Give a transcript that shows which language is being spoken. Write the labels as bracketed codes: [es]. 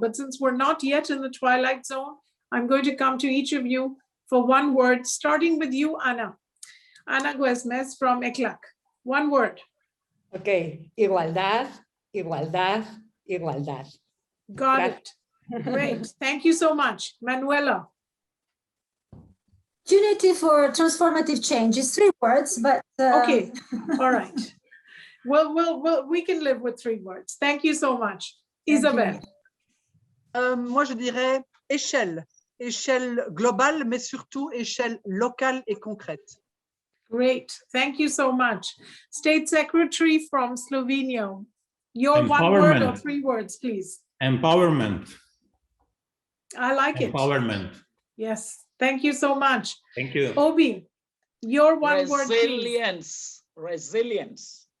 [en] But since we're not yet in the twilight zone, I'm going to come to each of you for one word, starting with you, Ana. Ana Guesmes from ECLAC. One word. [es] Okay, igualdad, igualdad, igualdad. [en] Got it. Great. Thank you so much. Manuela. Unity for transformative change is 3 words, but Okay. All right. Well, we can live with 3 words. Thank you so much. Isabelle. [fr] Moi, je dirais échelle. échelle globale, mais surtout échelle locale et concrète. [en] Great. Thank you so much. State Secretary from Slovenia. Your one word or Empowerment. 3 words, please. Empowerment. I like it. Empowerment. Yes. Thank you so much. Thank you. Obi, your one word, please. Resilience. Resilience.